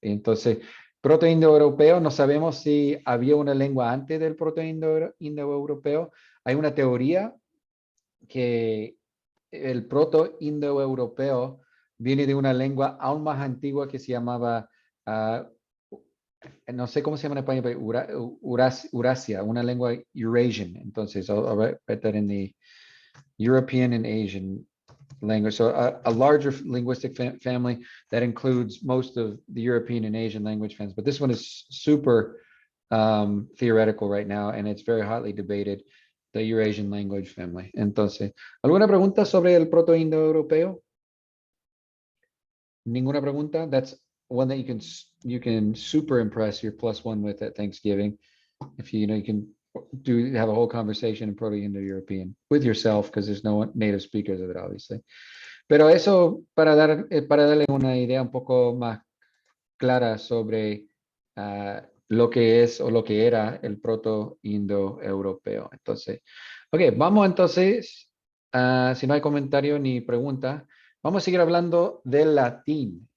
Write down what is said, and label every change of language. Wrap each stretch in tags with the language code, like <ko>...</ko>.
<es>Entonces, proto-indoeuropeo, no sabemos si había una lengua antes del proto-indoeuropeo. Hay una teoría que el proto-indoeuropeo viene de una lengua aún más antigua que se llamaba, no sé cómo se llama en español, pero Eurasia, una lengua Eurasian.</es> <en>Entonces, I'll write that in the European and Asian language. So a larger linguistic family that includes most of the European and Asian language families. But this one is super theoretical right now, and it's very hotly debated, the Eurasian language family.</en> <es>Entonces, ¿alguna pregunta sobre el proto-indoeuropeo? Ninguna pregunta?</es> <en>That's one that you can super impress your +1 with at Thanksgiving. If you know, you can have a whole conversation in Proto-Indo-European with yourself, because there's no native speakers of it, obviously.</en> <es>Pero eso para darle una idea un poco más clara sobre lo que es o lo que era el proto-indoeuropeo. Entonces, ok, vamos entonces, si no hay comentario ni pregunta, vamos a seguir hablando del latín.</es>